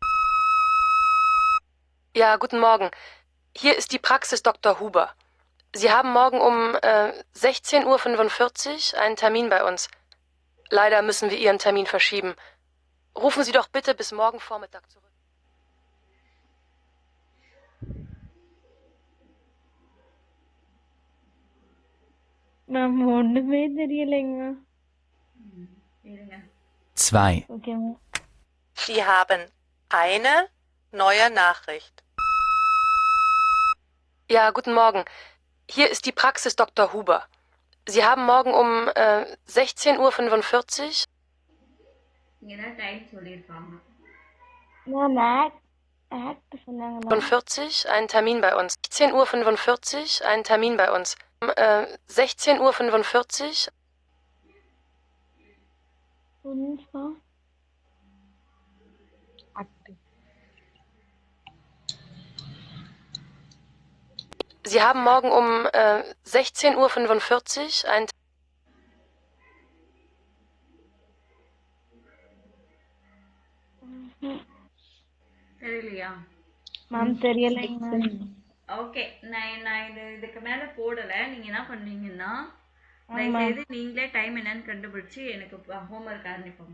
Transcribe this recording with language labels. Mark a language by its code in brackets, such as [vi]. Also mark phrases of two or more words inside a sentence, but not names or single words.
[de] Ja, guten Morgen. Hier ist die Praxis Dr. Huber. Sie haben morgen um 16:45 Uhr einen Termin bei uns. Leider müssen wir Ihren Termin verschieben. Rufen Sie doch bitte bis morgen Vormittag zurück. [ta] மேம் ஒண்ணுமே தெரியலைங்க. 2. [en] okay ma'am. [de] Sie haben eine neue Nachricht. Ja, guten Morgen. Hier ist die Praxis Dr. Huber. Sie haben morgen um 16:45 Uhr... [ta] இங்கதான் டைம் சொல்லிருக்காங்க. மேம் ஆக்ட் சொன்னாங்க. [de] 45 einen Termin bei uns. 16:45 Uhr einen Termin bei uns. 16:45 Uhr... Sie haben morgen um 16:45 Uhr einen... [ta] தெரியலையா? மேம் தெரியலைங்க மேம். ஓகே நான் இதுக்கு மேல போடல. நீங்க என்ன பண்றீங்கன்னா தயவுசெய்து நீங்களே டைம் என்னன்னு கண்டுபிடிச்சு எனக்கு ஹோம்ஒர்க் ஆரம்பிப்போங்க.